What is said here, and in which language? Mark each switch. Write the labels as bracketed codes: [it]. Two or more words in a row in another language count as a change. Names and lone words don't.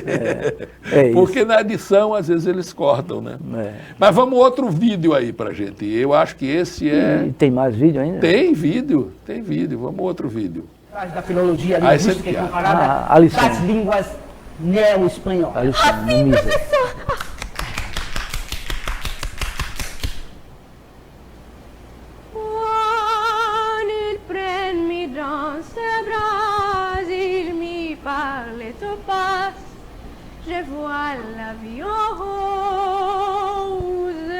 [pt] Porque na edição, às vezes, eles cortam, né? Mas vamos outro vídeo aí pra gente. Eu acho que esse E tem mais vídeo ainda? Tem vídeo. Vamos outro vídeo. Da filologia linguística comparada das línguas neo-espanholas. [fr] Il prend mi dans ses bras, il me parle tout passe, je vois la vie en rose.